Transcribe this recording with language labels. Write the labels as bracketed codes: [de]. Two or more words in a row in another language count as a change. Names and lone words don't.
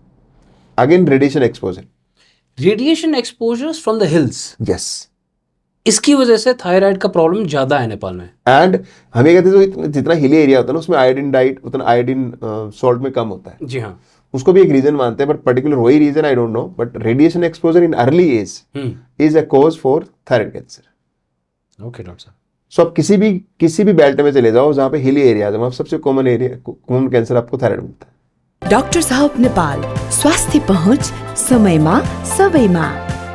[en] again radiation exposure. radiation exposures from the hills, यस, [hi] इसकी वजह से थायराइड का प्रॉब्लम ज्यादा है नेपाल में। एंड हमें कहते हैं जो जितना [en] hilly area [hi] होता है ना, उसमें [en] iodine diet [hi] उतना [en] iodine salt [hi] में कम होता है। जी हाँ। उसको भी एक रीजन मानते हैं, [en] but particular [hi] वही [en] reason I don't know, but radiation exposure in early age is a cause for thyroid cancer. okay doctor साहब। [hi] सो आप किसी भी बेल्ट में चले जाओ जहां पे [en] hilly area [hi] है, वहां सबसे [en] common cancer [hi] आपको थायराइड मिलता है। [ne] डाक्टर साहब नेपाल, स्वास्थ्य पहुँच समयमा सबैमा।